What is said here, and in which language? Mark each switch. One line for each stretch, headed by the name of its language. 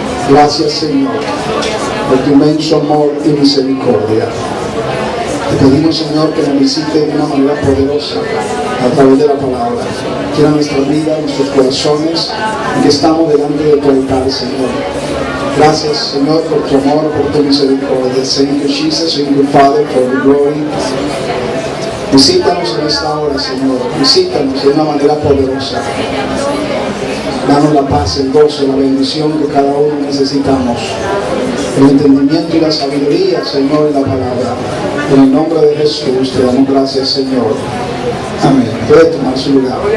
Spanish: Gracias, Señor, por tu inmenso amor y misericordia. Te pedimos, Señor, que nos visite de una manera poderosa a través de la palabra. Quiera nuestra vida, nuestros corazones, y que estamos delante de tu altar, Señor. Gracias, Señor, por tu amor, por tu misericordia.
English: Thank you, Jesus, thank you, Father, for the glory.
Spanish: Visítanos en esta hora, Señor. Visítanos de una manera poderosa. Danos la paz, el gozo, la bendición que cada uno necesitamos. El entendimiento y la sabiduría, Señor, en la palabra. En el nombre de Jesús te damos gracias, Señor. Amén. Puede tomar su lugar.